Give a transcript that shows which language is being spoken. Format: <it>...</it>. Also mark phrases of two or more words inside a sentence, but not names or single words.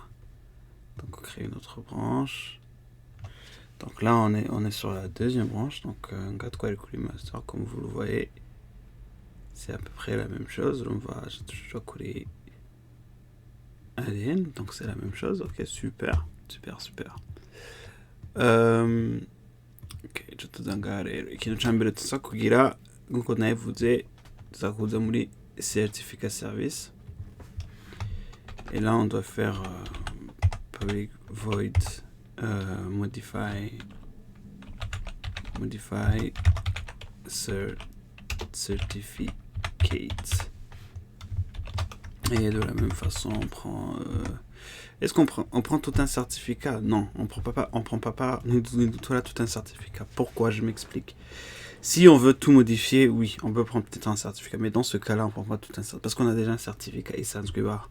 <fr>Donc on crée une autre branche. Donc là on est sur la deuxième branche, donc GatQuery Master comme vous le voyez. C'est à peu près la même chose. On va coller ADN, donc c'est la même chose. Ok, super.</fr> <rn>Ok, ikintu ca mbere tuza kugira nkuko nabivuze tuza kuza muri</rn> <en>certificate service,</en> <fr>et là on doit faire</fr> <en>public void modify certificate.</en> <fr>Et de la même façon, on prend. Est-ce qu'on prend tout un certificat? Non, on prend pas tout un certificat. Pourquoi? Je m'explique. Si on veut tout modifier, oui, on peut prendre peut-être un certificat, mais dans ce cas-là, on prend pas tout un certificat parce qu'on a déjà un certificat et ça nous va.</fr>